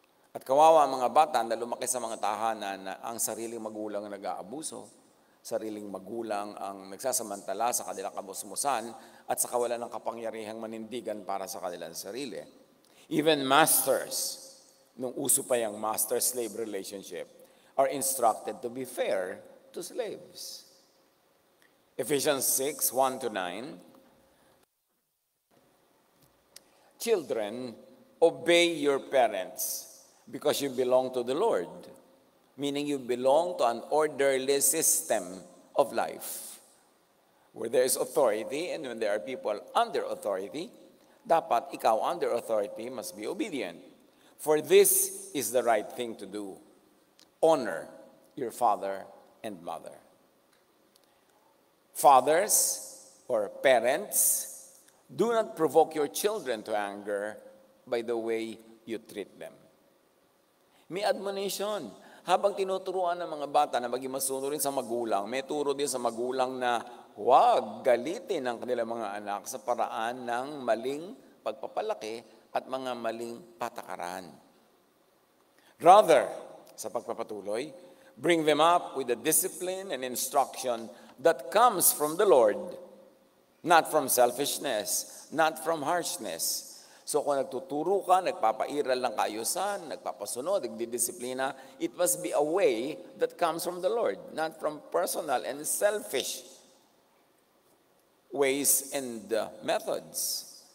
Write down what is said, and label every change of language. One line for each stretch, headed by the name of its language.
Filipino: At kawawa ang mga bata na lumaki sa mga tahanan na ang sariling magulang ang nag-aabuso, sariling magulang ang nagsasamantala sa kanilang kamusmusan at sa kawalan ng kapangyarihang manindigan para sa kanilang sarili.
English: Even masters,
Filipino: nung uso pa yung master-slave relationship,
English: are instructed to be fair to slaves. Ephesians 6, 1-9, children, obey your parents because you belong to the Lord, meaning you belong to an orderly system of life where there is authority, and when there are people under authority,
Filipino: dapat ikaw
English: under authority must be obedient. For this is the right thing to do. Honor your father and mother. Fathers or parents, do not provoke your children to anger by the way you treat them.
Filipino: May admonition. Habang tinuturuan ng mga bata na maging masunurin sa magulang, may turo din sa magulang na huwag galitin ang kanilang mga anak sa paraan ng maling pagpapalaki at mga maling patakaran.
English: Rather,
Filipino: sa pagpapatuloy,
English: bring them up with the discipline and instruction that comes from the Lord, not from selfishness, not from harshness.
Filipino: So kung nagtuturo ka, nagpapairal ng kaayusan, nagpapasunod, nagdidisiplina,
English: it must be a way that comes from the Lord, not from personal and selfish ways and methods.